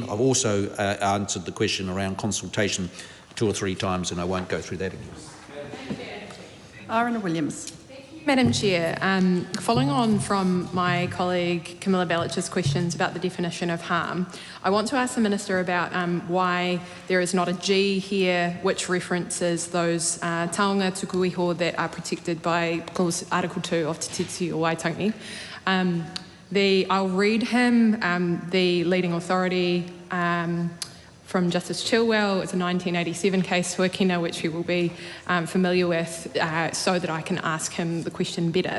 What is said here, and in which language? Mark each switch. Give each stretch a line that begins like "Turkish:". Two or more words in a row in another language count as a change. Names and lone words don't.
English: I've also answered the question around consultation 2 or 3 times, and I won't go through that again. Arana Williams. Madam Chair, following on from my colleague Camilla Bellich's questions about the definition of harm, I want to ask the Minister about why there is not a G here which references those
Māori: taonga tuku iho
English: that are protected by clause Article 2 of Te Tiriti o Waitangi. I'll read him the leading authority from Justice Chilwell. It's a 1987 case, Huakina, which we will be familiar with, so that I can ask him the question better.